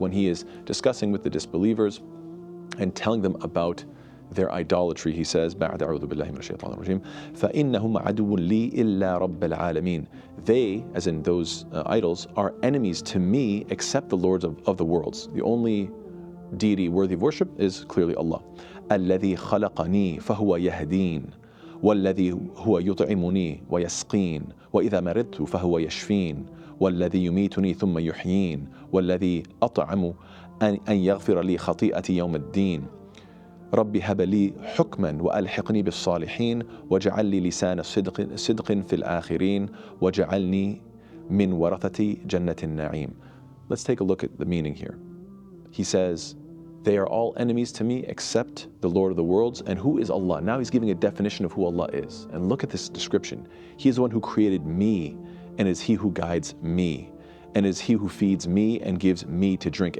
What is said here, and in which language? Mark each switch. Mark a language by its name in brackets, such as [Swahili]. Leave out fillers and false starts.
[English] When he is discussing with the disbelievers and telling them about their idolatry, he says, [Arabic] فَإِنَّهُمْ عَدُوٌ لِي إِلَّا رَبَّ الْعَالَمِينَ. [English] They, as in those idols, are enemies to me except the lords of the worlds. The only deity worthy of worship is clearly Allah. [Arabic] الَّذِي خَلَقَنِي فَهُوَ يَهْدِينَ وَالَّذِي هُوَ يُطْعِمُنِي وَيَسْقِينَ وَإِذَا مَرِضْتُ فَهُوَ يَشْفِينَ وَالَّذِي يُمِيتُنِي ثُمَّ يُحْيِينَ وَالَّذِي أَطْعَمُ أن يغفر لي خطيئتي يوم الدين رب هب لي حكما وألحقني بالصالحين واجعل لي لسان صدق في الآخرين واجعلني من ورثة جنة النعيم. [English] Let's take a look at the meaning here. He says, they are all enemies to me except the Lord of the worlds. And who is Allah? Now he's giving a definition of who Allah is. And look at this description. He is the one who created me, and is he who guides me, and is he who feeds me and gives me to drink.